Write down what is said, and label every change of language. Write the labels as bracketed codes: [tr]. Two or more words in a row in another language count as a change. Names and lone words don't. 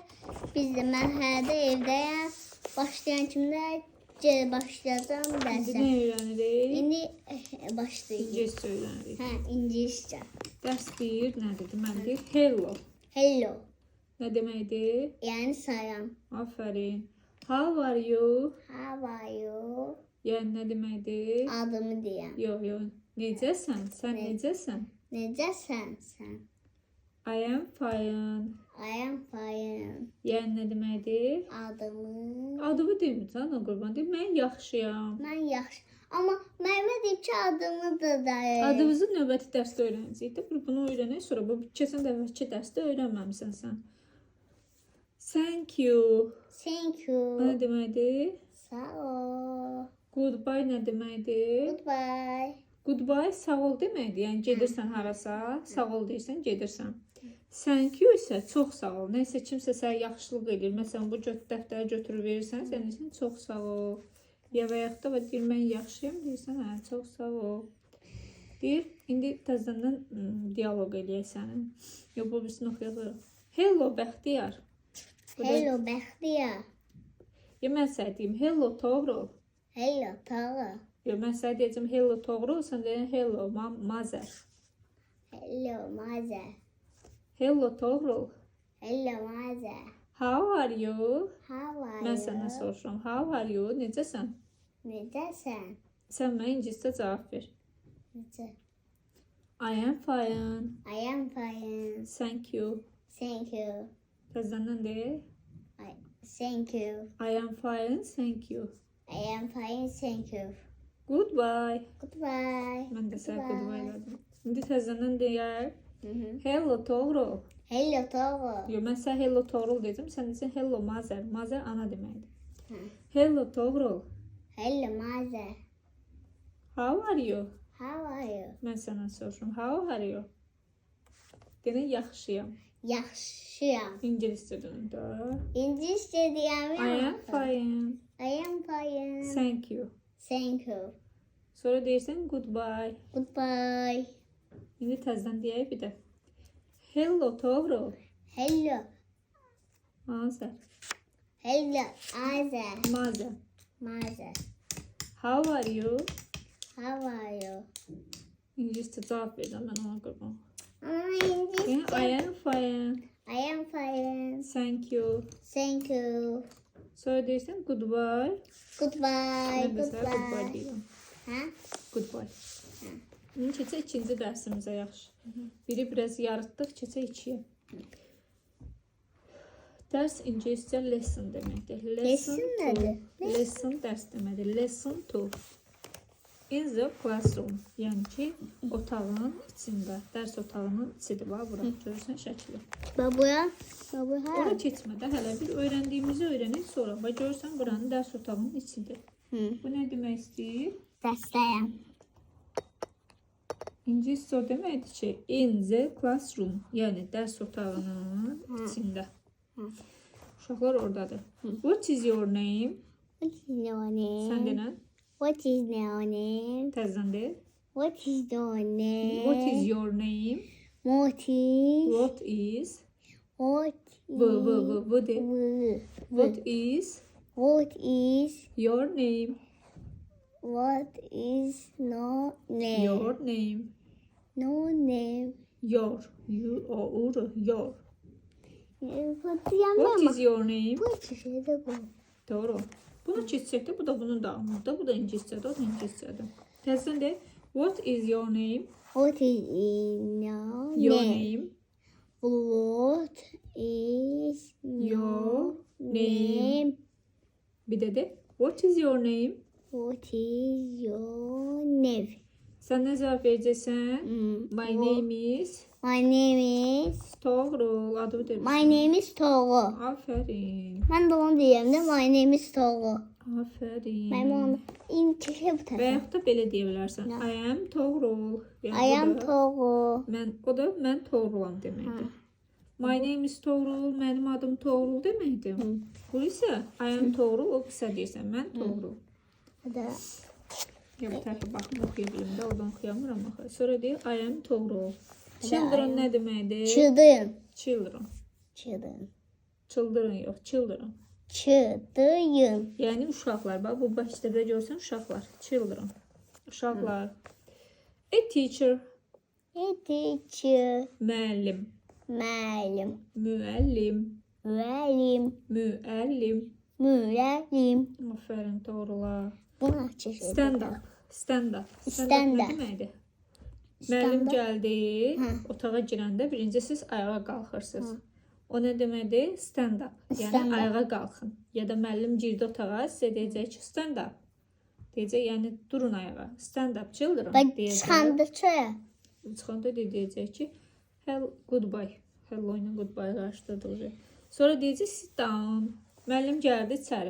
[az] Mən hər də evdəyəm. Başlayan kimlər gec başlayacağım İndi dərsə. nə öyrənirik? İndi başlayacağım. İngiliscə öyrənirik. Hə, ingiliscə. Dərs 1 nədir? Deməlidir hello. Hello. Nə deməkdir? Yəni salam. Afərin. [en] How are you? How are you? [az] Yəni nə deməkdir? Adımı deyəm. Yox. Necəsən? Sən necəsən? Necəsən sən? [en] I am fine. I am fine. [az] Yəni nə deməkdir? Adımı. Adımı demirsən, o qurban deyim. Mən yaxşıyam. Mən yaxşı. Amma Məhəmməd deyib ki, adımı da deyir. Adımızı növbəti dərsdə öyrənəcəyik. Bunu öyrənək sonra. Bu keçən dəfəki dərsdə öyrənməmisən sən. [en] Thank you. Thank you. [az] Nə deməkdir? Sağ ol. Goodbye nə deməkdir? Goodbye. Goodbye sağ ol deməkdir. Yəni gedirsən harasa, sağ ol deyirsən, gedirsən. [en] Thank you [az] isə çox sağ ol. Nəsə kimsə sənə yaxşılıq edir. Məsələn, bu dəftəri götürüb verirsən, sənin üçün çox sağ ol. Ya və yaxud da deyir, mən yaxşıyam deyirsən, hə, çox sağ ol. Deyir, indi təzədən dialoq eləyək sənin. Yox, bu birisini oxuyaq. Hello, Bəxtiyar. Hello, Bəxtiyar. Ya mən sənə deyim, hello, Toğrul. Hello, Toğrul. Yox, mən sənə deyəcəm, hello, Toğrul. Sən deyən, hello, Mazər. Hello, Mazər. Hello, Toğrul. Hello, Mazər. [en] How are you? How are [az] Mən you? səndən soruşuram. How are you? Necəsən? Necəsən? Sən mənə ingiliscə cavab ver. Necə? [en] I am fine. I am fine. Thank you. Thank you. [az] Təzədən de. [en] Thank you. I am fine. Thank you. I am fine. Thank you. [az] Goodbye. Goodbye. Mən də sənə Goodbye. goodbye elədim. İndi təzədən deyər. Hı-hı. Hello, Toğrul. Hello, Toğrul. Yox, mən sənə hello, Toğrul dedim. Sən desən hello, Mazər. Mazər ana deməkdir. Hı. Hello, Toğrul. Hello, Mazər. [en] How are you? How are you? [az] Mən səndən soruşuram. [en] How are you? [az] Deyən yaxşıyam. Yaxşıyam. İngiliscə dönüm də. İngiliscə deyəm. [en] I am fine. I am fine. Thank you. Thank you. [az] Sonra deyirsən goodbye. Goodbye. İndi təzədən deyək bir də. Hello, Toğrul. Hello. Mazər. Hello, Azər. Mazər. Mazər. [en] How are you? How are you? [az] İngiliscə cavab verəcəm mən ona qurban. Ama I İngilizcə. [en] am fine. I am fine. Thank you. Thank you. [az] Sonra deyirsən goodbye. Goodbye. Mən də sənə goodbye Goodbye. deyirəm. Hə? Goodbye. İndi keçək ikinci dərsimizə yaxşı. Biri biraz yarıtdıq, keçək ikiyə. Dərs ingiliscə lesson deməkdir. Lesson nədir? Lesson dərs deməkdir. [en] Lesson 2. In the classroom. [az] Yəni ki, otağın içində. Dərs otağının içidir. Bax, bura görürsən şəkli. Babaya. Babaya. Ora keçmədə hələ bir öyrəndiyimizi öyrənək sonra. Bax, görürsən, buranın dərs otağının içidir. Bu nə demək istəyir? Dərsdəyəm. İngiliscə o deməkdir ki, [en] in the classroom, [az] yəni dərs otağının içində. Uşaqlar oradadır. [en] What is your name? What is your name? [az] Sən denən. [en] What is your name? [az] Təzdən de. [en] What is your name? What is your name? What is? What is? What Bu de. What is What is? your name? What is no name? Your name. No name. Your. You or your. What What is your name? [az] Bu şeyde bu. Doğru. Bunu keçsək də, bu da bunun davamıdır. Bu da ingiliscədir, o da ingiliscədir. Təzdən de. [en] What is your name? What is your Your name? name. What is Your name? name. [az] Bir də de. [en] What is your name? What is your name? [az] Sən nə cavab verəcəksən? [en] My name is My name is. [az] Toğrul. Adımı deyirsən. [en] My name is Togo. [az] Aferin. [tr] Ben de onu diyeyim de [en] my name is [tr] Togo. [az] Aferin. [tr] Ben onu İngilizce bu [az] Və [tr] tarafa. [az] yaxud da belə deyə bilərsən. [en] I am Toğrul. Yəni I [az] o [en] am [az] da- Togo. Mən, o da mən Toğrulam deməkdir. [en] My name is [az] Toğrul, mənim adım Toğrul deməkdir. Bu isə [en] I am [az] Toğrul, o qısa deyirsən, mən Toğrul. Hadi. Ya bir tərəfə baxım, oxuya bilim də, oradan oxuyamıram axı. Sonra deyir [en] I am [az] Toğrul. Children nə deməkdir? Children. Children. Children. Children yox, children. Children. Yəni uşaqlar, bax bu başda görsən uşaqlar. Children. Uşaqlar. [en] A teacher. A teacher. [az] Müəllim. Müəllim. Müəllim. Müəllim. Müəllim. Müəllim. Aferin Toğrula. Buna çeşit. [en] Stand up. Stand up. Stand up. [az] Nə deməkdir? Müəllim gəldi, otağa girəndə birinci siz ayağa qalxırsınız. O nə deməkdir? [en] Stand up. [az] Yəni ayağa qalxın. Ya da müəllim girdi otağa, sizə deyəcək ki, [en] stand up. [az] Deyəcək, yəni durun ayağa. [en] Stand up children deyəcək. [az] Çıxanda çaya. Çıxanda deyəcək ki, goodbye. Hello ilə goodbye qarşıladıq. Sonra deyəcək [en] sit down. [az] Müəllim gəldi içəri.